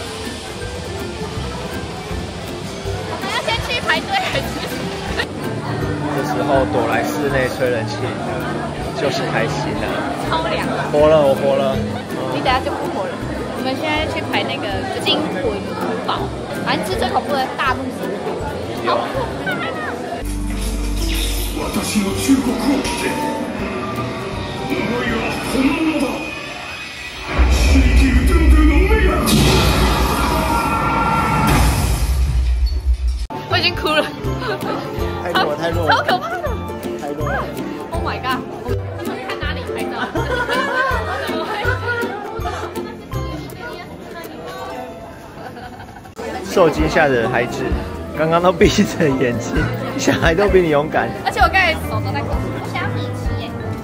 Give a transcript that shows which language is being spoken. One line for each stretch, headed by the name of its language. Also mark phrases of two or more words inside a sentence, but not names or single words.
Chinese: 我们要先去排队还是？这时候躲来室内吹冷气，就是开心了。超凉。活了，我活了。你等下就不活了。我们现在去排那个惊魂堡，反正是最恐怖的大陆神。好可怕啊！
Japanese: 私の忠告を聞け。呪いは本物だ。
Chinese: 我已经哭了，太弱，太弱，超可怕的，太弱了。
English: Oh my god！
Chinese: 他们看哪里拍照？受惊吓的孩子，刚刚都闭着眼睛，小孩都比你勇敢。而且我刚才手都在抖。我想要米奇耶，